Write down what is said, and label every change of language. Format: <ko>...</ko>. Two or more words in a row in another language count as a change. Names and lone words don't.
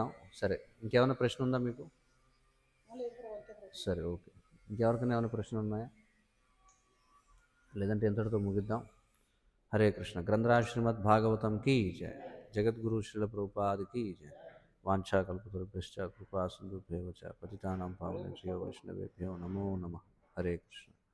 <te>సరే, ఇంకేమైనా ప్రశ్న ఉందా మీకు? సరే, ఓకే. ఇంకెవరికైనా ఏమైనా ప్రశ్నలు ఉన్నాయా? లేదంటే ఎంతటితో ముగిద్దాం. హరే కృష్ణ. గ్రంథరాజ్ శ్రీమద్ భాగవతం</te> <hi>की जय.</hi> <sa>జగద్గురు శ్రీల ప్రభుపాద</sa> <hi>की जय.</hi> <sa>వాంఛాకల్పతరుభ్యశ్చ కృపా సింధుభ్యో చ పతితానాం పావనేభ్యో వైష్ణవేభ్యో నమో నమః.</sa> <te>హరే కృష్ణ.</te>